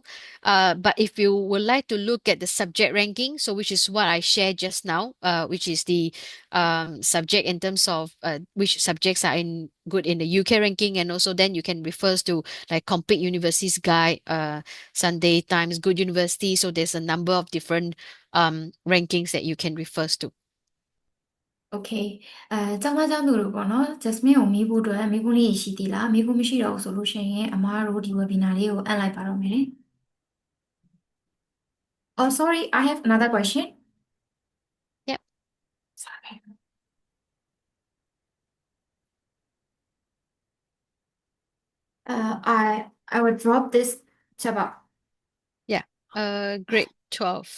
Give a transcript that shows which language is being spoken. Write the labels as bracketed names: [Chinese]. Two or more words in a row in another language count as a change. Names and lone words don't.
[English] But if you would like to look at the subject ranking, so which is what I shared just now, which is the subject in terms of which subjects are in good in the UK ranking, and also then you can refer to like Complete University's Guide, Sunday Times, Good University. So there's a number of different rankings that you can refer to. [Burmese] Okay ကျောင်းသားကျောင်းသူတို့ပေါ့နော် Jasmine ကိုမေးဖို့အတွက်မေးခွန်းလေးရှိသေးလားမေးခွန်းမရှိတော့ဘူးဆိုလို့ရှိရင်အမားတို့ဒီ webinar လေးကိုအပ်လိုက်ပါတော့မယ် [English] Oh sorry I have another question Yep. Sorry. I will drop this chat. Yeah. Grade 12.